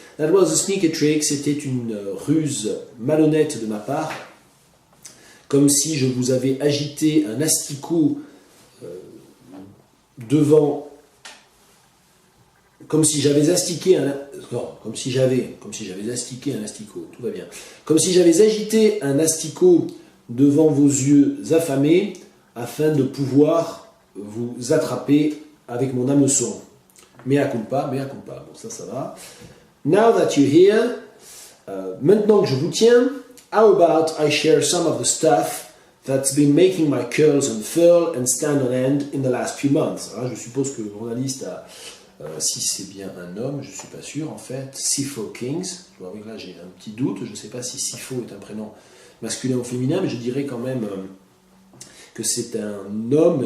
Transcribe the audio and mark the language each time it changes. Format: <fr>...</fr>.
<en>That was a sneaky trick,</en> <fr>c'était une ruse malhonnête de ma part, comme si je vous avais agité un asticot devant, comme si j'avais astiqué un, non, comme si j'avais astiqué un asticot, tout va bien, comme si j'avais agité un asticot devant vos yeux affamés, afin de pouvoir vous attraper avec mon hameçon. Mea culpa. Bon, ça va.</fr> <en>Now that you're here,</en> <fr>maintenant que je vous tiens,</fr> <en>how about I share some of the stuff that's been making my curls unfurl and stand on end in the last few months.</en> <fr>Alors, je suppose que le journaliste a, si c'est bien un homme, je ne suis pas sûr en fait, Sifo Kings. Je vois que là j'ai un petit doute, je ne sais pas si Sifo est un prénom masculin ou féminin, mais je dirais quand même que c'est un homme.</fr>